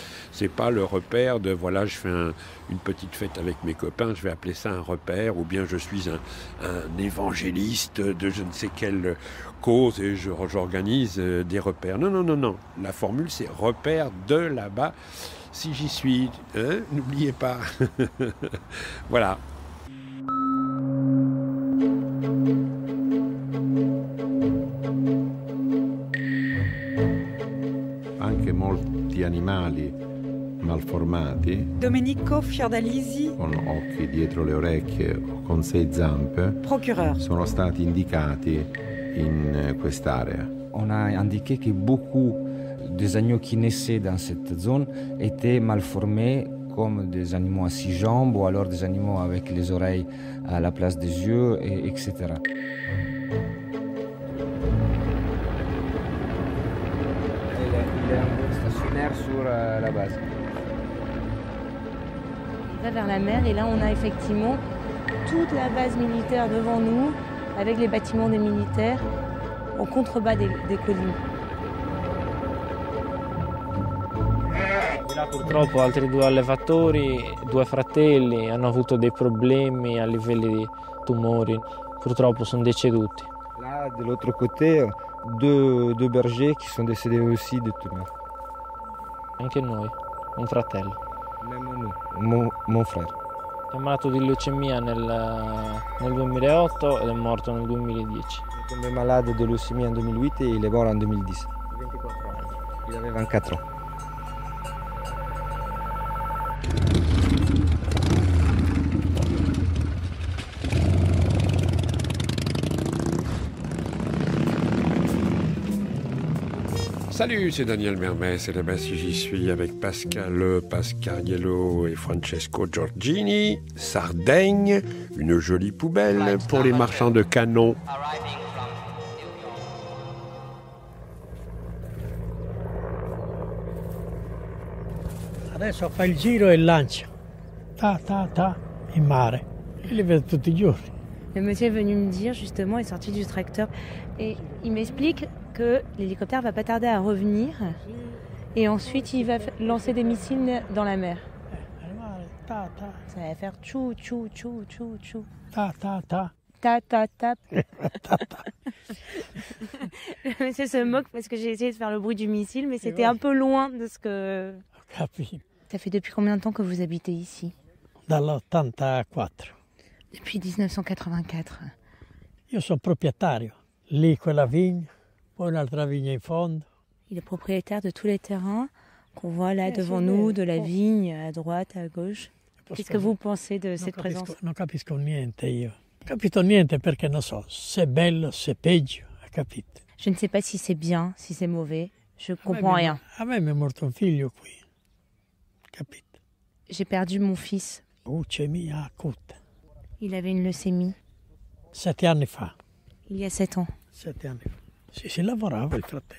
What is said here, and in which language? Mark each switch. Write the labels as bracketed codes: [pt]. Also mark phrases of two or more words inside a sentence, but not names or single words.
[fr] C'est pas le repère de, voilà, je fais une petite fête avec mes copains, je vais appeler ça un repère, ou bien je suis un évangéliste de je ne sais quelle cause et j'organise des repères. Non. La formule, c'est repère de là-bas, si j'y suis. N'oubliez pas. Voilà. [it] Anche molti animali malformati, Domenico Fiordalisi, con occhi dietro le orecchie o con 6 zampe, procureur. sono stati indicati in quest'area. [fr] On a indiqué que beaucoup des agneaux qui naissaient dans cette zone étaient mal formés, comme des animaux à 6 jambes ou alors des animaux avec les oreilles à la place des yeux, etc. Il est stationnaire sur la base. Il va vers la mer et là on a effectivement toute la base militaire devant nous avec les bâtiments des militaires au contrebas des collines. [it] Là purtroppo altri 2 allevatori, 2 fratelli hanno avuto dei problemi a livello di tumori, purtroppo sono deceduti. [fr] Là, de l'autre côté, deux bergers qui sont décédés aussi de tumeurs. [it] Anche noi, un fratello. [fr] Même nous, mon frère. [it] È malato di leucemia nel 2008 ed è morto nel 2010. [fr] Il est tombé malade de leucémie en 2008 et il est mort en 2010. [it] 24 anni. [fr] Il avait 24 ans. Salut, c'est Daniel Mermet, c'est là-bas si j'y suis avec Pascal Pascariello et Francesco Giorgini. Sardaigne, une jolie poubelle pour les marchands de canons. [it] Adesso fa il giro e lancia, in mare. Io li vedo tutti i giorni. [fr] Le monsieur est venu me dire, justement, il est sorti du tracteur et il m'explique que l'hélicoptère va pas tarder à revenir et ensuite il va lancer des missiles dans la mer. Ça va faire tchou, tchou, tchou, tchou, tchou. Ta, ta. Le monsieur se moque parce que j'ai essayé de faire le bruit du missile, mais c'était un peu loin de ce que... Ça fait depuis combien de temps que vous habitez ici? [it] Dall'84. [fr] Depuis 1984. [it] Io sono proprietario. Lì quella vigna, poi un'altra vigna in fondo. [fr] Il est propriétaire de tous les terrains qu'on voit là devant nous, de la vigne à droite, à gauche. Qu'est-ce que vous pensez de cette présence? [it] Non capisco niente io. Capito niente perché non so se è bello, se è peggio, capito? [fr] Je ne sais pas si c'est bien, si c'est mauvais. Je comprends rien. [it] A me mi è morto un figlio qui, capito? [fr] J'ai perdu mon fils. [it] Leucemia acuta. [fr] Il avait une leucémie [it] 7 anni fa. [fr] il y a 7 ans. [it] 7 anni fa. Sì, si lavorava il fratello.